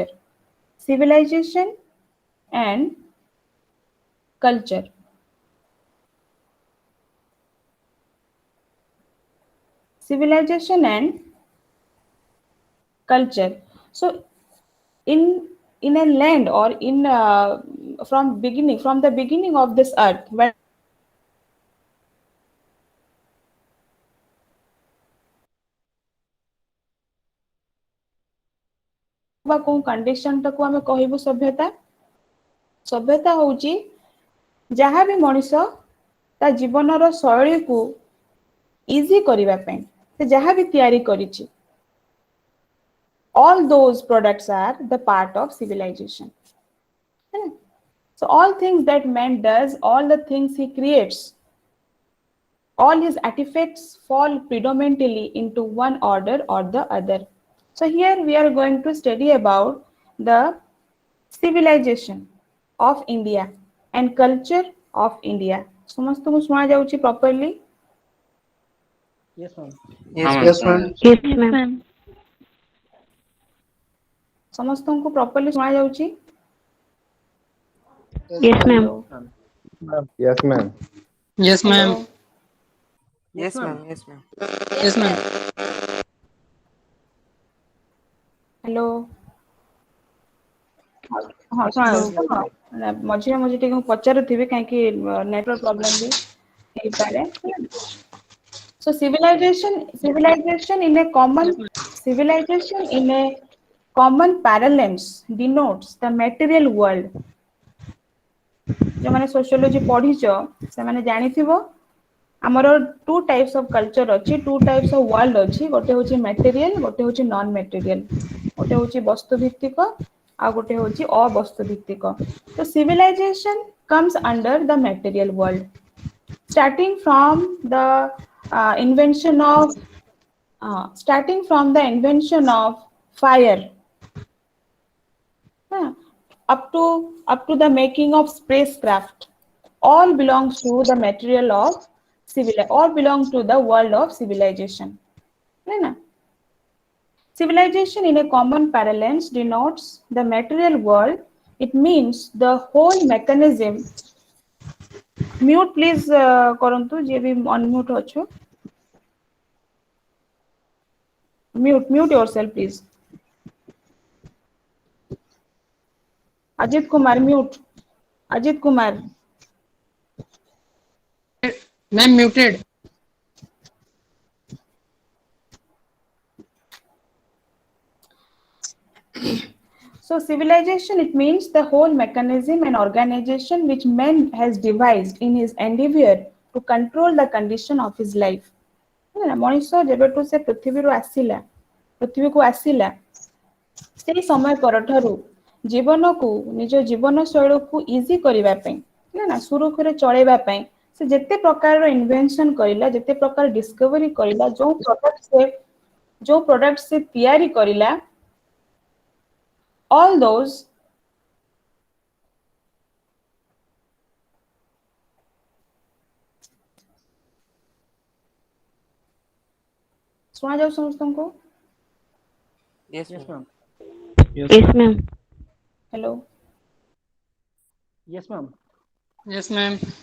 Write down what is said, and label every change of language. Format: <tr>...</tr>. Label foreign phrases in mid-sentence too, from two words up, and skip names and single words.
<en>Civilization and culture. civilization and culture. So in a land or in from the beginning of this earth, when</en> <or>ବା କୋଉ</or> <en>condition</en> <or>ଟାକୁ ଆମେ କହିବୁ ସଭ୍ୟତା? ସଭ୍ୟତା ହଉଛି ଯାହା ବି ମଣିଷ ତା ଜୀବନର ଶୈଳୀକୁ ଇଜି କରିବା ପାଇଁ ସେ ଯାହା ବି ତିଆରି କରିଛି,</or> <en>all those products are the part of civilization. So all things that man does, all the things he creates, all his artifacts fall predominantly into one order or the other. So here we are going to study about the civilization of India and culture of India.</en> <or>ସମସ୍ତଙ୍କୁ ଶୁଣା ଯାଉଛି properly?</or> <en>Yes, ma'am. Yes, Yes, ma'am. Yes, ma'am. ସମସ୍ତଙ୍କୁ properly ଶୁଣା ଯାଉଛି? Yes, ma'am. Hello. Yes, ma'am. Yes, Hello. ma'am. yes, ma'am. Yes, ma'am. Yes, ma'am. Hello.</en> <or>ହଁ ଶୁଣା ମଝିରେ ମଝିରେ ଟିକେ ମୁଁ ପଚାରୁଥିବି କାହିଁକି ନେଟୱାର୍କ ପ୍ରୋବ୍ଲେମ ବି ହେଇପାରେ।</or> <en>So civilization in a common parlance denotes the material world.</en> <or>ଯୋଉମାନେ sociology ପଢିଛ ସେମାନେ ଜାଣିଥିବ ଆମର</or> <en>two types of culture</en> <or>ଅଛି,</or> <en>two types of world</en> <or>ଅଛି, ଗୋଟେ ହଉଛି material, ଗୋଟେ ହଉଛି non material, ଗୋଟେ ହଉଛି ବସ୍ତୁ ଭିତ୍ତିକ ଆଉ ଗୋଟେ ହଉଛି ଅବସ୍ତୁ ଭିତ୍ତିକ।</or> <en>So civilization comes under the material world, starting from the invention of fire, up to the making of spacecraft, all belongs to the material of all belong to the world of civilization.</en> <hi>है ना?</hi> <en>Civilization in a common parlance denotes the material world. It means the whole mechanism. Mute please</en> <or>କରନ୍ତୁ ଯିଏ ବି unmute ଅଛୁ.</or> <en>Mute yourself please. Ajit Kumar mute. Ajit Kumar. Ma'am, muted. So civilization, it means the whole mechanism and organization which man has devised in his endeavor to control the condition of his life.</en> <or>ମଣିଷ ଯେବେଠୁ ସେ ପୃଥିବୀକୁ ଆସିଲା ସେଇ ସମୟ ପରଠାରୁ ଜୀବନକୁ ନିଜ ଜୀବନ ଶୈଳୀକୁ ଇଜି କରିବା ପାଇଁ ନା ସୁରୁଖୁରୁରେ ଚଳେଇବା ପାଇଁ ସେ ଯେତେ ପ୍ରକାରର ଇନଭେନସନ କରିଲା, ଯେତେ ପ୍ରକାର ଡିସ୍କଭରି କରିଲା, ଯୋଉ ପ୍ରଡକ୍ଟ ସେ ତିଆରି କରିଲା,</or> <en>all those</en> <or>ଶୁଣା ଯାଉ ସମସ୍ତଙ୍କୁ?</or> <en>Yes, Yes, ma'am. ma'am. Yes, ma'am. Hello. Yes, ma'am. Yes, ma'am.</en>